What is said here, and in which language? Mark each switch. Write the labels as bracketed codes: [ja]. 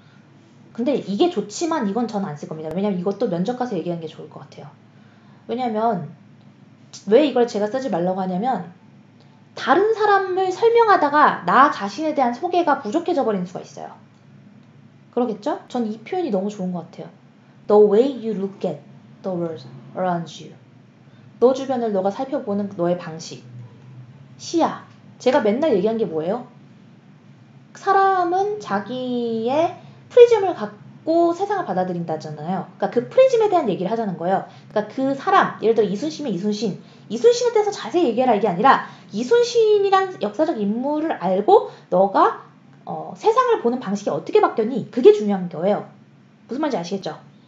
[ko] 근데 이게 좋지만 이건 전 안 쓸 겁니다. 왜냐면 이것도 면접 가서 얘기하는 게 좋을 것 같아요. 왜냐면 왜 이걸 제가 쓰지 말라고 하냐면 다른 사람을 설명하다가 나 자신에 대한 소개가 부족해져 버리는 수가 있어요. 그러겠죠? 전 이 표현이 너무 좋은 것 같아요. [en] The way you look at the world around you. [ko] 너 주변을 너가 살펴보는 너의 방식, 시야, 제가 맨날 얘기한 게 뭐예요? 사람은 자기의 프리즘을 갖고 세상을 받아들인다잖아요. 그러니까 그 프리즘에 대한 얘기를 하자는 거예요. 그러니까 그 사람, 예를 들어 이순신이면 이순신에 대해서 자세히 얘기해라 이게 아니라 이순신이란 역사적 인물을 알고 너가 세상을 보는 방식이 어떻게 바뀌었니? 그게 중요한 거예요. 무슨 말인지 아시겠죠?